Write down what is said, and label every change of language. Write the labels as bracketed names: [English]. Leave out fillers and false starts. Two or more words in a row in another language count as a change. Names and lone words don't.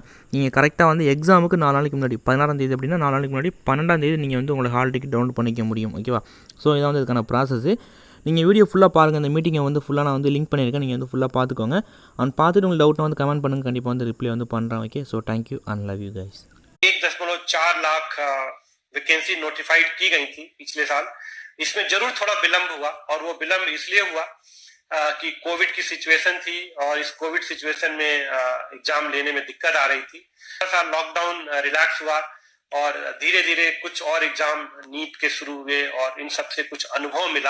[Tamil] நீங்கள் கரெக்டாக வந்து எக்ஸாமுக்கு 4 நாளைக்கு முன்னாடி, 16ஆம் தேதி அப்படின்னா 4 நாளைக்கு முன்னாடி 12ஆம் தேதி நீங்கள் வந்து உங்களை [English] hall ticket download [Tamil] பண்ணிக்க முடியும். ஓகேவா? ஸோ இதான் வந்து இதுக்கான ப்ராசஸ். நீங்கள் வீடியோ ஃபுல்லாக பாருங்கள். இந்த மீட்டிங்கை வந்து ஃபுல்லாக நான் வந்து லிங்க் பண்ணியிருக்கேன். நீங்கள் வந்து ஃபுல்லாக பார்த்துக்கோங்க. அண்ட் பார்த்துட்டு உங்களுக்கு டவுட்னா வந்து கமெண்ட் பண்ணுங்கள். கண்டிப்பாக வந்து ரிப்ளை வந்து பண்ணுறேன். [English] Okay, so thank you and love you guys. [Hindi] 1.4 लाख [English] vacancy notified [Hindi] की गई थी पिछले साल. इसमें जरूर थोड़ा विलंब हुआ और वो विलंब इसलिए हुआ कि कोविड की सिचुएशन थी और इस [English] Covid situation [Hindi] में एग्जाम लेने में दिक्कत आ रही थी. [English] lockdown relax [Hindi] हुआ और धीरे धीरे कुछ और एग्जाम नीट के शुरू हुए और इन सब से कुछ अनुभव मिला.